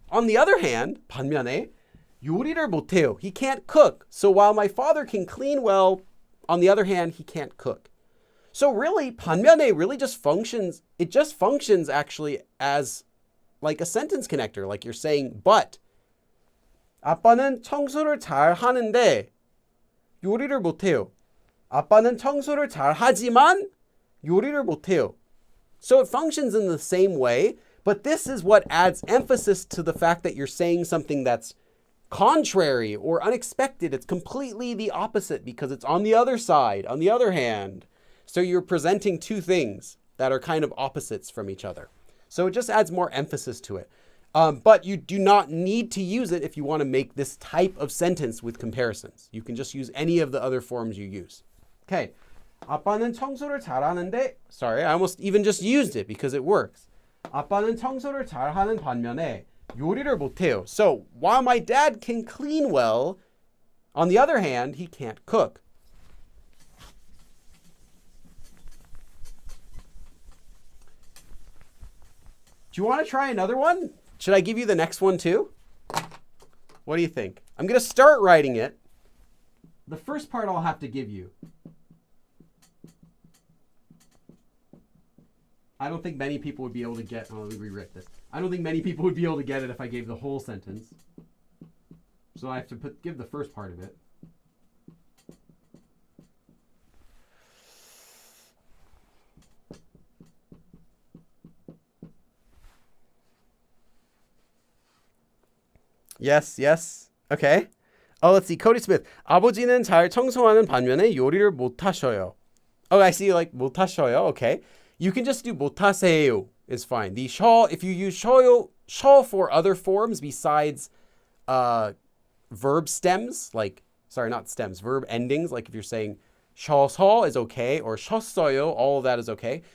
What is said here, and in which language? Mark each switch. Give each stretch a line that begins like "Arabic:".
English: On the other hand, 반면에,
Korean: 요리를 못해요.
English: He can't cook. So while my father can clean well, on the other hand, he can't cook. So really, 반면에 really just functions, it just functions actually as like a sentence connector, like you're saying, but.
Korean: 아빠는 청소를 잘 하는데 요리를 못해요. 아빠는 청소를 잘 하지만 요리를 못해요.
English: So it functions in the same way, but this is what adds emphasis to the fact that you're saying something that's contrary or unexpected. It's completely the opposite because it's on the other side, on the other hand. So you're presenting two things that are kind of opposites from each other. So it just adds more emphasis to it. But you do not need to use it if you want to make this type of sentence with comparisons. You can just use any of the other forms you use. Okay.
Korean: 아빠는 청소를 잘하는데,
English: sorry, I almost even just used it because it works.
Korean: 아빠는 청소를 잘하는 반면에 요리를 못해요.
English: So while my dad can clean well, on the other hand, he can't cook. Do Do you want to try another one? Should I give you the next one too? What do you think? I'm going to start writing it. The first part I'll have to give you. I don't think many people would be able to get, let me rewrite this. I don't think many people would be able to get it if I gave the whole sentence. So I have to give the first part of it. Yes. Okay. Let's see. Cody Smith.
Korean: 아버지는 잘 청소하는 반면에 요리를 못하셔요.
English: Oh, I see, like
Korean: 못하셔요.
English: Okay. You can just do
Korean: 못하세요
English: is fine. The 셔, if you use
Korean: 셔요,
English: 셔 for other forms besides verb stems, like, sorry, not stems, verb endings, like if you're saying
Korean: 셔서
English: is okay, or
Korean: 셨어요,
English: all of that is okay.